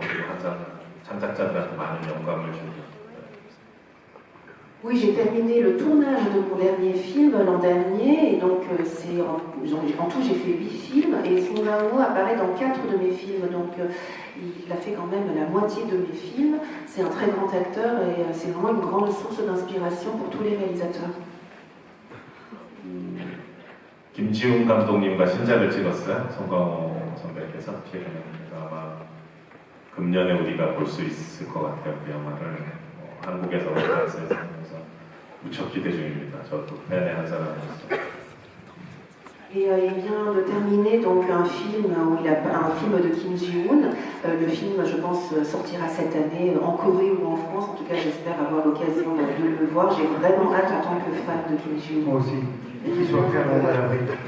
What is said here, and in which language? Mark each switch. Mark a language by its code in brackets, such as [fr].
[ko] 그리고 항상 창작자들한테 많은 영감을 주고. [fr] Oui, j'ai terminé le tournage de mon dernier film l'an dernier, et donc en tout j'ai fait 8 films, et Song Kang-ho apparaît dans 4 de mes films, donc il a fait quand même la moitié de mes films. C'est un très grand acteur et c'est vraiment une grande source d'inspiration pour tous les réalisateurs. [ko] 김지훈 감독님과 신작을 찍었어요. 송강호 선배께서 아마 금년에 우리가 볼 수 있을 것 같아요. 그 영화를 한국에서 프랑스에서 무척 기대 중입니다. 저도 팬의 한 사람으로서. [fr] Et il vient de terminer donc un film de Kim Ji-woon. Le film, je pense, sortira cette année en Corée ou en France. En tout cas, j'espère avoir l'occasion de le voir. J'ai vraiment hâte en tant que fan de Kim Ji-woon. Moi aussi. Et qu'il soit très bon à l'abri.